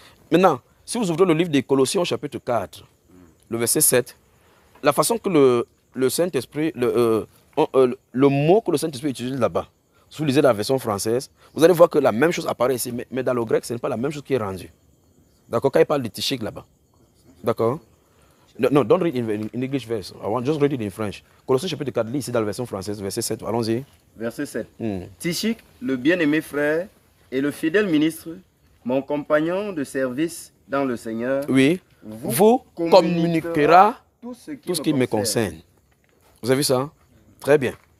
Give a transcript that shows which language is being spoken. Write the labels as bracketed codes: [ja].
[fr] Maintenant, si vous ouvrez le livre des Colossiens au chapitre 4, le verset 7, la façon que le Saint-Esprit, le mot que le Saint-Esprit utilise là-bas, si vous lisez la version française, vous allez voir que la même chose apparaît ici, mais dans le grec, ce n'est pas la même chose qui est rendue. D'accord? Quand il parle de tichik là-bas. D'accord? [en] No, don't read in English verse. I want just read it in French. [fr] Colossiens chapitre 4, lis ici dans la version française, verset 7. Allons-y. Verset 7. Tychik, le bien-aimé frère et le fidèle ministre, mon compagnon de service dans le Seigneur, oui, vous communiquera tout ce qui me concerne. Vous avez vu ça? Très bien.